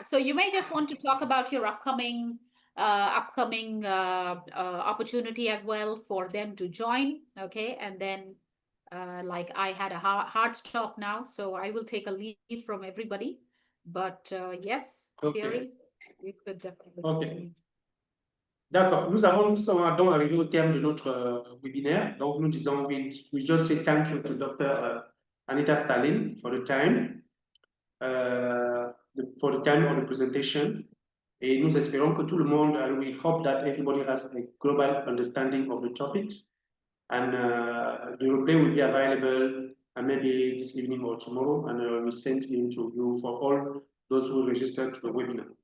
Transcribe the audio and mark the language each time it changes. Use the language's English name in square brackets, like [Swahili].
[English] So you may just want to talk about your upcoming opportunity as well for them to join. Okay. And then like I had a hard stop now, so I will take a leave from everybody. But yes, Okay. Thierry, you could definitely Ok. continue. [French] D'accord. Nous sommes donc arrivés au terme de notre webinaire. Donc, nous disons, [English] we just say thank you to Dr. Anita Stalin for the time, of the presentation. [French] Et nous espérons que tout le monde, [English] and we hope that everybody has a global understanding of the topics. And the replay will be available maybe this evening or tomorrow, and we send it to you for all those who registered to the webinar.